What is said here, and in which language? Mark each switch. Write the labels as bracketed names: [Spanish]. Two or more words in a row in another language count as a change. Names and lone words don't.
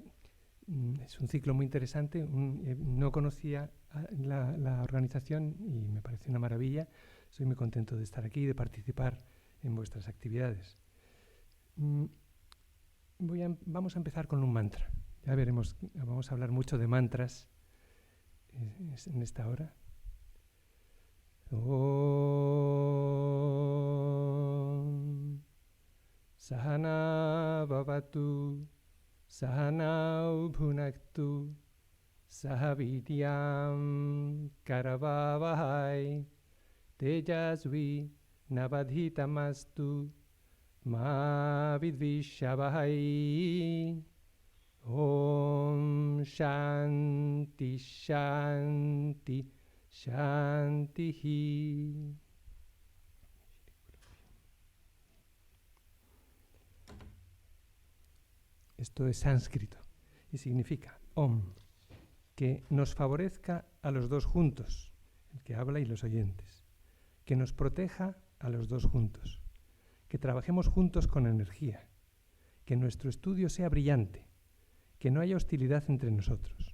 [Spanish] Es un ciclo muy interesante. No conocía la organización y me parece una maravilla. Soy muy contento de estar aquí y de participar en vuestras actividades. Vamos a empezar con un mantra. Ya veremos, vamos a hablar mucho de mantras en esta hora. [Sanskrit] ॐ सहना भवतु सहना भुनक्तु सहवीर्यं करवावहै तेजस्वि नावधीतमस्तु मा विद्विषावहै. ॐ शान्ति शान्ति शान्तिः. [Spanish] Esto es sánscrito y significa Om, que nos favorezca a los dos juntos, el que habla y los oyentes, que nos proteja a los dos juntos, que trabajemos juntos con energía, que nuestro estudio sea brillante, que no haya hostilidad entre nosotros.